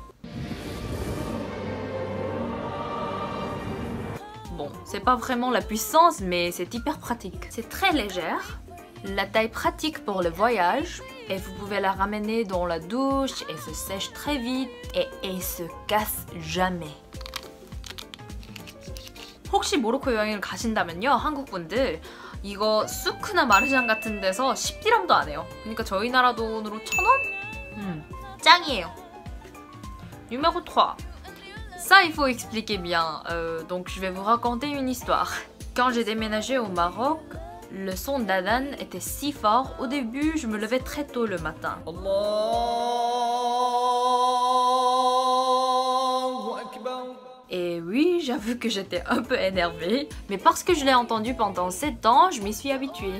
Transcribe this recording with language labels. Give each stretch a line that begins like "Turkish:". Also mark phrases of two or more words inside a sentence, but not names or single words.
French: Bon, c'est pas vraiment la puissance, mais c'est hyper pratique. C'est très légère. La taille pratique pour le voyage. Et vous pouvez la ramener dans la douche. Elle se sèche très vite. Et elle se casse jamais.
Korean: 혹시 모로코 여행을 가신다면요, 한국 분들 이거 수크나 마르장 같은 데서 10디람도 안 해요. 그러니까 저희 나라 돈으로 1,000원? 짱이에요.
French: Numéro 3. Ça, il faut expliquer bien. Donc, je vais vous raconter une histoire. Quand j'ai déménagé au Maroc, le son d'Adhan était si fort. Au début, je me levais très tôt le matin. Et oui, j'avoue que j'étais un peu énervée, mais parce que je l'ai entendu pendant 7 ans, je m'y suis habituée.